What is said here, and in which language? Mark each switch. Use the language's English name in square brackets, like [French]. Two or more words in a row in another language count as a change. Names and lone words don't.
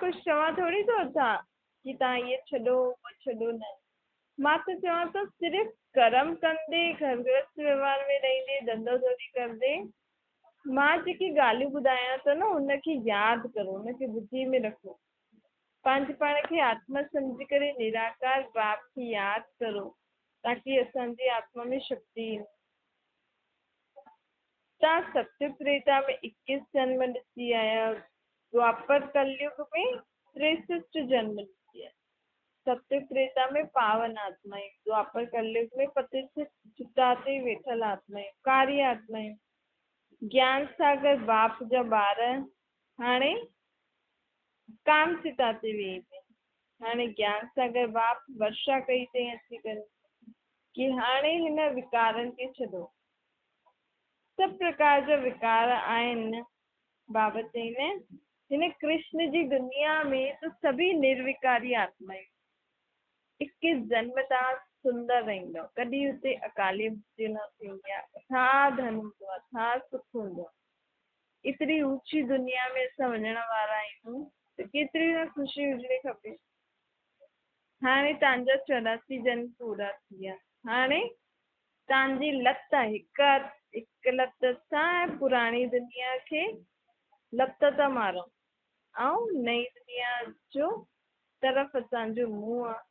[Sindhi] कुझु चवां थोरी थो अचां कि तव्हां इहे छॾो उहो छॾो, न, मां त चवां थो सिर्फ़ु कर्म कंदे, घर गृहस्थ व्यवहार में रहींदे, धंधो थोरी कंदे मां जेकी ॻाल्हियूं ॿुधायां थो न उनखे यादि करो, उनखे बुद्धि में रखो, पंहिंजे पाण खे आत्मा सम्झी करे निराकार बाप खे यादि करो ताकि असांजी आत्मा में शक्ति ईंदी। तव्हां सत्य त्रेता में 21 जन्म ॾिसी आया, द्वापर कलयुग में 63 जन्म ॾिसी आया, सत्य त्रेता में पावन आत्माएं, द्वापर कलयुग में पतित चिता ते वेठल आत्माएं, कारी आत्माएं, ज्ञान सागर बाप जा ॿार हाणे काम चिता ते वेही पिया, हाणे ज्ञान सागर बाप वर्षा कई अथई अची करे कि हाणे हिन विकारनि खे छॾो, सभु प्रकार जा विकार आहिनि। बाबा चईंदा आहिनि हिन कृष्ण जी दुनिया में त सभी निर्विकारी आत्माएं, 21 जन्म तव्हां सुंदर रहंदव, कॾहिं हुते अकाली मृत्यु न थींदी आहे, अथाह धन हूंदो आहे, अथाह सुख हूंदो आहे। एतिरी ऊची दुनिया में असां वञण वारा आहियूं त केतिरी न ख़ुशी हुजणी खपे। हाणे तव्हांजा 84 जन्म पूरा थी विया, हाणे तव्हांजी लत हिकु लत सां पुराणी दुनिया खे लत था मारो ऐं नई दुनिया जो तरफ़ असांजो मुंहुं आहे।